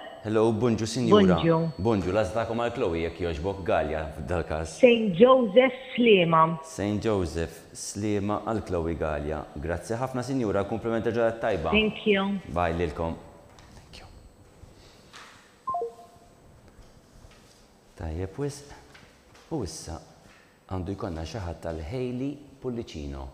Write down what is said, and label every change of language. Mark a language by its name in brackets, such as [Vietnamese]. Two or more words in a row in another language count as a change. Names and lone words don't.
[Maltese] Hello, bonġu, sinjura. Bonġu. Bonġu, lazdakom għal Chloe jekk joġbok Galja f'dal-kas. St. Joseph Slima. St. Joseph Slima għal Chloe Galja. Grazzi ħafna, sinjura, komplimenta ġaħat tajba. [English] Thank you. Bye lilkom. Thank you. [Maltese] Tajjeb, u issa għandu jkollna xi ħadd tal-Hailey Pullicino.